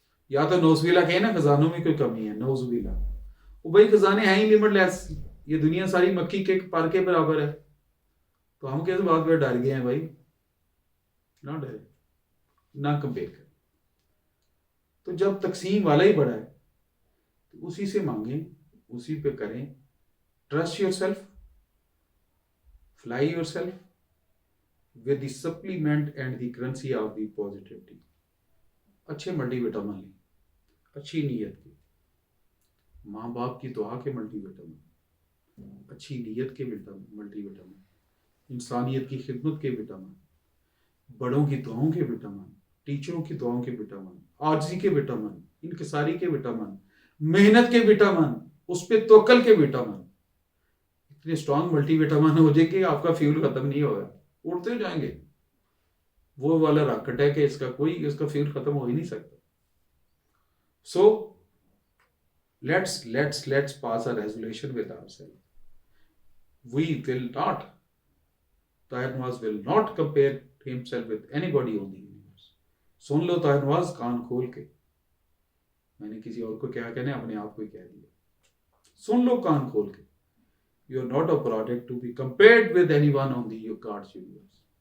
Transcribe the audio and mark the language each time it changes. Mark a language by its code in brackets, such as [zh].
[ur] یا تو نوز باللہ کہیں نا خزانوں میں کوئی کمی ہے, نوز باللہ. وہ بھائی خزانے ہیں ہی لمٹ لیس. یہ دنیا ساری مکھی کے پر کے برابر ہے. تو ہم کس بات پہ ڈر گئے ہیں بھائی؟ نہ ڈرے, نہ کمپیئر کریں. تو جب تقسیم والا ہی بڑا ہے تو اسی سے مانگیں, اسی پہ کریں. [en] Trust yourself, fly yourself with the supplement and the currency of the positivity. [ur] اچھے ملٹی وٹامن لیں, اچھی نیت کے, ماں باپ کی دعا کے ملٹی وٹامن, اچھی نیت کے ملٹی وٹامن, انسانیت کی خدمت کے وٹامن, بڑوں کی دعاؤں کے وٹامن, ٹیچروں کی دعاؤں کے وٹامن, عاجزی کے وٹامن, انکساری کے وٹامن, محنت کے وٹامن, اس پہ توکل کے وٹامن. اتنے اسٹرانگ ملٹی وٹامن ہو جائے کہ آپ کا فیول ختم نہیں ہوگا, اڑتے جائیں گے. وہ والا راکٹ ہے کہ اس کا فیول ختم ہو ہی نہیں سکتا. [en] So let's pass a resolution with ourselves. We will not, Tahir Nawaz will not compare himself with anybody on the universe. [ur] سن لو طاہر نواز کان کھول کے. میں نے کسی اور کو کیا کہنا ہے, اپنے آپ کو ہی کہہ دیا. سن لو کان کھول کے. [en] You are not a product to be compared with anyone on the God's universe.